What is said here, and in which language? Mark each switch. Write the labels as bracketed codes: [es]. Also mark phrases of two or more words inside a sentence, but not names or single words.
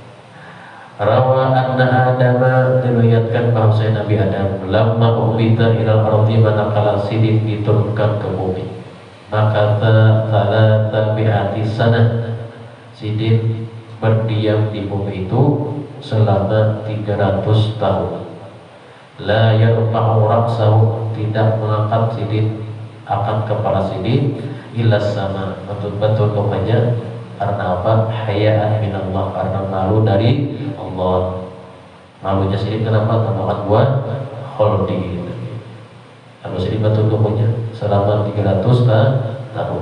[ar] روي أن آدم, [id] diriwayatkan bahwa Nabi Adam [ar] لما أهبط إلى الأرض, [bjn] manakala sidin diturunkan ke bumi, maka [ar] ثلاثمائة سنة, [bjn] sidin berdiam di bumi itu selama 300 tahun. [ar] لا يرفع رأسه, [bjn] tidak mengangkat sidin akan kepala sidin [ar] إلا السماء, [bjn] betul-betul hanya karena apa? [ar] حياء من الله, [bjn] karena malu dari Allah. Malunya sidin kenapa? Karena buat kholdi. Kalau sidin betul-betulnya selama 300 tahun.